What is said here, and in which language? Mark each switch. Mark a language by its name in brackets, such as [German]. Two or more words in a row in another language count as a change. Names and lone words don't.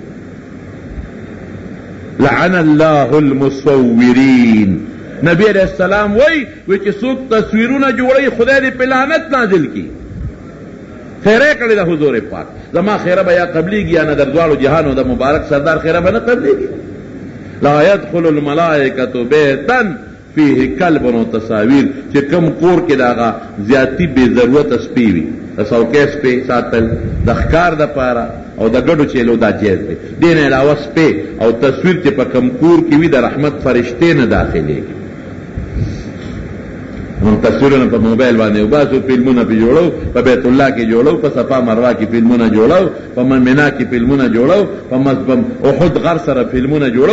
[Arabic] لعن الله المصورین، [Pashto] نبی [Arabic] علیہ السلام [Pashto] وی چې څوک تصویرونه جوړي خدای دې په لعنت نازل کی. خیره کړی د حضور پاک، زما خیره به یا قبلیږي یا نه در دواړو جهانو د مبارک سردار خیره به نه قبلیږي. [Arabic] لا يدخل الملائکة بیتا فیه کلب و تصاویر، [Pashto] چې کم کور کې داغه زیاتی بے ضرورت سپی وي، د څوکۍ سپی ساتل د ښکار دپاره او د ګډو چیلو دا جایز دی. دې نه علاوه سپی او تصویر چې په کم کور کې وي د رحمت فرشتې نه داخلېږي. من تصویرونه په موبایل باندې وباسو، فلمونه پې جوړو، په بیت الله کې جوړو، په صفا مروه کې فلمونه جوړو، په منا کې فلمونه جوړو، په احد غر سره فلمونه جوړو.